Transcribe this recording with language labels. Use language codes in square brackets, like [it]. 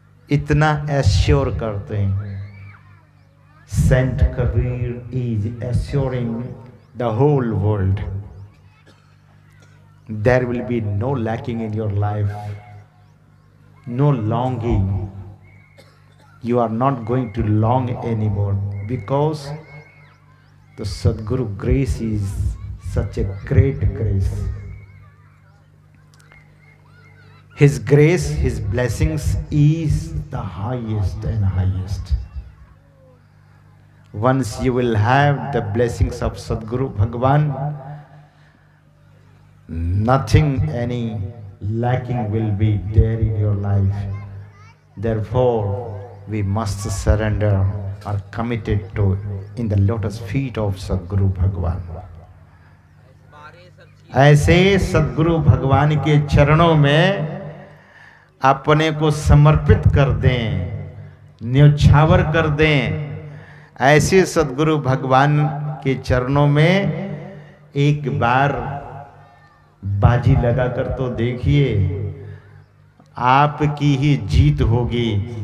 [hi] इतना एश्योर करते हैं। [en] Saint Kabir is assuring the whole world, there will be no lacking in your life, no longing. You are not going to long anymore because the Sadguru grace is such a great grace. His grace, His blessings is the highest and highest. Once you will have the blessings of Sadguru Bhagwan, nothing, any lacking will be there in your life. Therefore, we must surrender or committed to in the lotus feet of Sadguru Bhagwan. [hi] ऐसे सद्गुरु भगवान के चरणों में अपने को समर्पित कर दें, न्योछावर कर दें। ऐसे सद्गुरु भगवान के चरणों में एक बार बाजी लगाकर तो देखिए, आपकी ही जीत होगी।